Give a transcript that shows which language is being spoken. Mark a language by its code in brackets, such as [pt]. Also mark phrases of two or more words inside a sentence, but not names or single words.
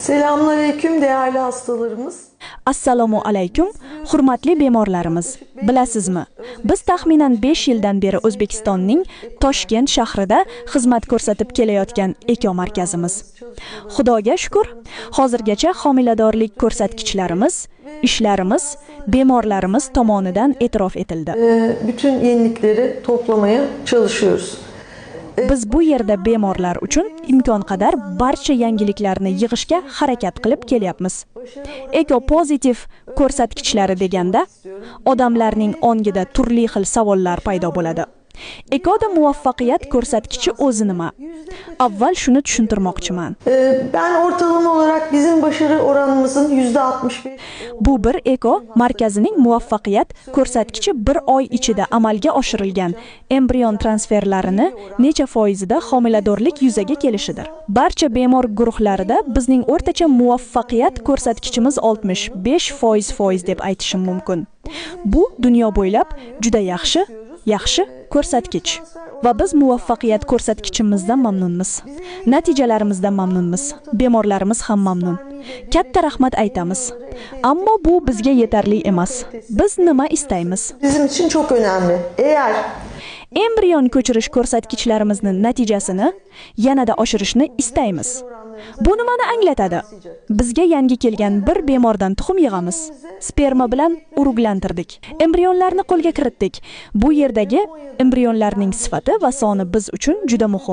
[tr] Selamünaleyküm değerli hastalarımız. [uz] Assalomu alaykum, hurmatli bemorlarimiz. Bilasizmi? Biz taxminan 5 yildan beri O'zbekistonning Toshkent shahrida xizmat ko'rsatib kelayotgan eko markazimiz. Xudoga shukr, hozirgacha homiladorlik ko'rsatkichlarimiz, ishlarimiz bemorlarimiz tomonidan e'tirof etildi. [tr] Bütün yenilikleri toplamaya çalışıyoruz. [uz] Biz bu yerda bemorlar uchun imkon qadar barcha yangiliklarni yig'ishga harakat qilib kelyapmiz. Eko pozitiv ko'rsatkichlari deganda odamlarning ongida turli xil savollar paydo bo'ladi. Ekoda muvaffaqiyat ko'rsatkichi o'zi nima? Avval shuni tushuntirmoqchiman. [tr] Ben ortalama olarak bizim başarı oranımızın %65. [uz] Bu bir eko markazining muvaffaqiyat ko'rsatkichi bir oy ichida amalga oshirilgan embrion transferlarini necha foizida homiladorlik yuzaga kelishidir. Barcha bemor guruhlarida bizning o'rtacha muvaffaqiyat ko'rsatkichimiz 65% deb aytishim mumkin. Bu dunyo bo'ylab juda yaxshi ko'rsatkich va biz muvaffaqiyat ko'rsatkichimizdan mamnunmiz. Natijalarimizdan mamnunmiz. Bemorlarimiz ham mamnun. Katta rahmat aytamiz. Ammo bu bizga yetarli emas. Biz nima istaymiz? [tr] Bizim için çok önemli. Eğer [uz] Embrion ko'chirish ko'rsatkichlarimizni natijasini yanada oshirishni istaymiz. Bu nimani anglatadi? Bizga yangi kelgan bir bemordan tuxum yig'amiz. Sperma bilan uruglantirdik. Embrionlarni qo'lga kiritdik. Bu yerdagi embrionlarning sifati va soni biz uchun juda muhim.